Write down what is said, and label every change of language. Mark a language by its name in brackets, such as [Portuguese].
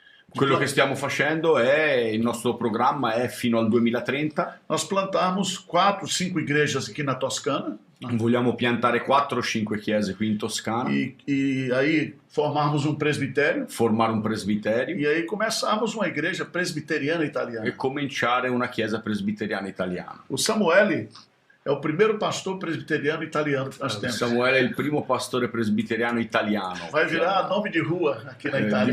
[Italian] Quello che stiamo facendo il nostro programma è fino al 2030. [Portuguese] Nós plantarmos 4, 5 igrejas aqui na Toscana. [Italian] Vogliamo piantare 4 o 5 chiese qui in Toscana, [Portuguese] E aí formarmos um presbitério. [Italian] formare un presbiterio [Portuguese] E aí começarmos uma igreja presbiteriana italiana. [Italian] e cominciare una chiesa presbiteriana italiana. [Portuguese] O Samuel é o primeiro pastor presbiteriano italiano que nós temos. [Italian] Samuele è il primo pastore presbiteriano italiano. [Portuguese] Vai virar nome de rua aqui na Itália.